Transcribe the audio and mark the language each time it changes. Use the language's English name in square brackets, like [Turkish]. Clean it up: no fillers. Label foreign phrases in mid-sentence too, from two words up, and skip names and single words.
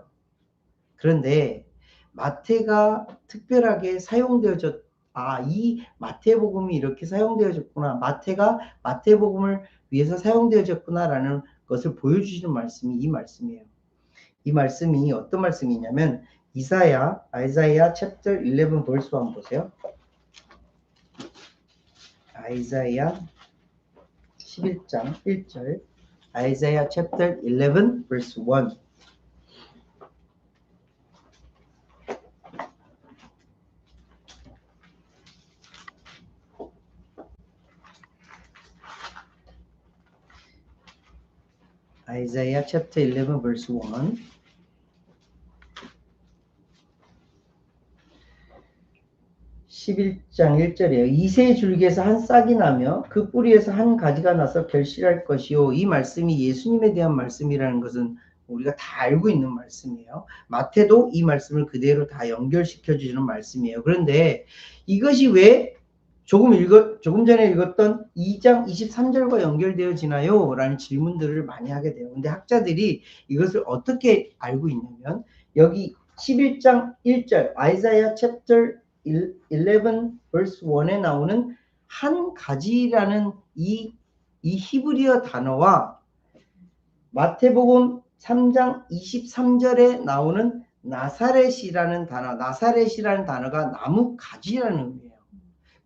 [Korean] 그런데 마태가 특별하게 이 마태복음이 이렇게 사용되어졌구나. 마태가 마태복음을 위해서 사용되어졌구나라는 것을 보여주시는 말씀이 이 말씀이에요. 이 말씀이 어떤 말씀이냐면 아이사야 [English] chapter 11 verse 1 [Korean] 보세요. 아이사야 11장 1절 아이사야 [English] chapter 11 verse 1. Isaiah chapter 11 verse 1. [Korean] 11장 1절이에요. 이새 줄기에서 한 싹이 나며 그 뿌리에서 한 가지가 나서 결실할 것이요. 이 말씀이 예수님에 대한 말씀이라는 것은 우리가 다 알고 있는 말씀이에요. 마태도 이 말씀을 그대로 다 연결시켜 주시는 말씀이에요. 그런데 이것이 왜 조금 전에 읽었던 2장 23절과 연결되어지나요? 라는 질문들을 많이 하게 돼요. 근데 학자들이 이것을 어떻게 알고 있냐면 여기 11장 1절 아이사야 [English] chapter 11 verse 1 [Korean] 에 나오는 한 가지라는 이 히브리어 단어와 마태복음 3장 23절에 나오는 나사렛이라는 단어가 나무 가지라는 의미예요.